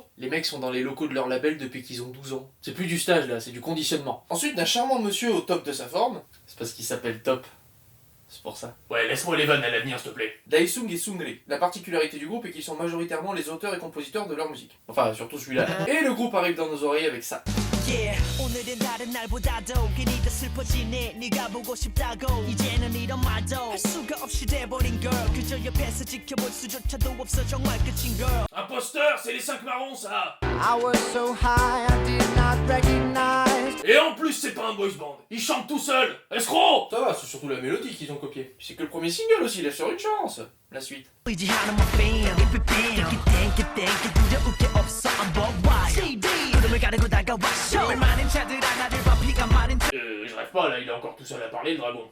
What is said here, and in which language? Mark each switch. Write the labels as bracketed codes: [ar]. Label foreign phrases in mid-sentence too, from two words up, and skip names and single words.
[fr] Les mecs sont dans les locaux de leur label depuis qu'ils ont 12 ans. C'est plus du stage là, c'est du conditionnement. Ensuite, d'un charmant monsieur au top de sa forme, c'est parce qu'il s'appelle Top. C'est pour ça. Ouais, laisse-moi les vannes à l'avenir, s'il te plaît. Daesung et Sungri. La particularité du groupe est qu'ils sont majoritairement les auteurs et compositeurs de leur musique. Enfin, surtout celui-là. Et le groupe arrive dans nos oreilles avec ça. Yeah, [ko] 오늘은 다른 날보다도 괜히 더 슬퍼지네 네가 보고 싶다고 이제는 이런 말도 할 수가 없이 돼버린 girl 그저 옆에서 지켜볼 수조차도 없어 정말 끝인 girl. [fr] Imposteur, c'est les 5 marrons ça. [en] I was so high I did not recognize. [fr] Et en plus c'est pas un boys band, ils chantent tout seuls. Escroc. Ça va, c'est surtout la mélodie qu'ils ont copié. C'est que le premier single aussi, laisse sur une chance. La suite. Je rêve pas là, il est encore tout seul à parler le dragon.